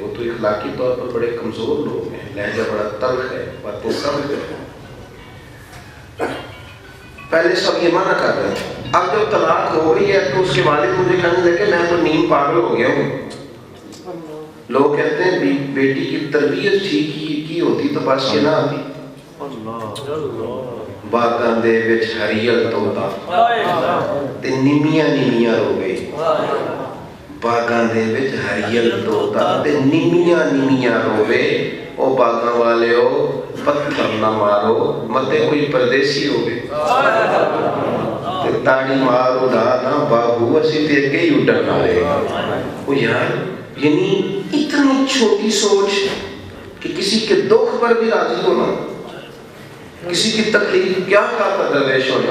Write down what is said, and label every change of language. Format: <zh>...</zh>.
<ur>وہ تو اخلاقی طور پر بڑے کمزور لوگ ہیں. لہجہ بڑا تلخ ہے باتیں سب پہلے سب یہ منع کر رہے ہیں. اب جب طلاق ہو گئی ہے تو اس کے والد مجھے کہنے لگے میں تو نیم پاگل ہو گیا ہوں. لوگ کہتے ہیں بیٹی کی تربیت ٹھیک کی ہوتی تو بس یہ نہ آتی.</ur> <pa>باغاں دے وچ ہریل توتا تے نیمیاں نیمیاں رو گئی. باغاں دے وچ ہریل توتا تے نیمیاں نیمیاں روے. او باغاں والے ہو پتھر نہ مارو متے کوئی پردیسی ہوگی تاڑی مارو نا بابو اسی تے اگے ہی اڈن والے.</pa> <ur>او یار یعنی اتنی چھوٹی سوچ کہ کسی کے دکھ پر بھی راضی ہونا کسی کی تکلیف کیا کہا تھا درویش ہونے.</ur>